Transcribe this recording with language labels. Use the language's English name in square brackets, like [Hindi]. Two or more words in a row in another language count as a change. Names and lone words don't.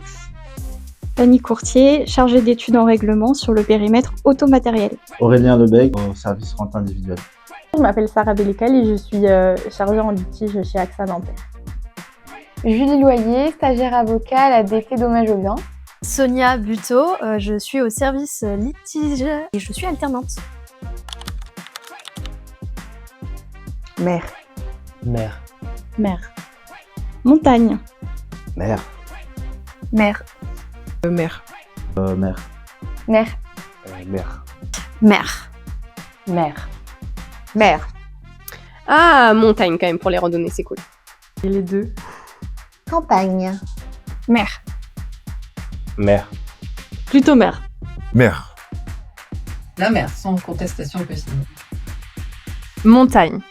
[French] Fanny Courtier, chargée d'études en règlement sur le périmètre automatériel. Aurélien Lebec, au service rente individuelle. Je m'appelle Sarah Bellical et je suis chargée en litige chez AXA Nanterre. Julie Loyer, stagiaire avocat à la DT Dommages aux biens. Sonia Buteau, je suis au service litige et je suis alternante. Mer. Mer. Mer. Montagne. Mer. Mer. Mer. Mer. Mer. Mer. Mer. Mer. Mer. Ah, montagne quand même pour les randonnées, c'est cool. Et les deux. Campagne. Mer. Mer. Plutôt mer. Mer. La mer, sans contestation possible. Montagne.